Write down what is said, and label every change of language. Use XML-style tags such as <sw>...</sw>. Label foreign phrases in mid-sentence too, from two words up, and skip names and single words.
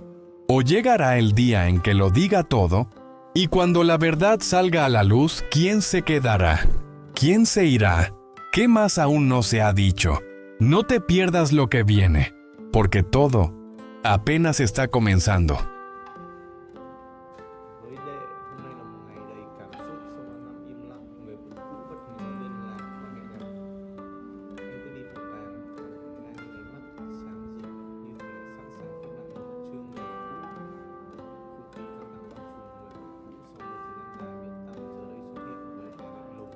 <es>¿O llegará el día en que lo diga todo? Y cuando la verdad salga a la luz, ¿quién se quedará? ¿Quién se irá? ¿Qué más aún no se ha dicho? No te pierdas lo que viene, porque todo apenas está comenzando.</es> <vi>Với Đệ, hôm nay là một ngày đầy cảm xúc sau 5 năm im lặng, người phụ nữ bất ngờ liên lạc và hẹn gặp. Anh cứ đi vội vàng, đang nhìn ánh mắt sáng rực như thể sẵn sàng khép lại một chương đời cũ. Không khí căng thẳng bao trùm người phụ nữ sau một thời gian dài biệt tâm giờ đây xuất hiện với vẻ lạnh lùng.</vi>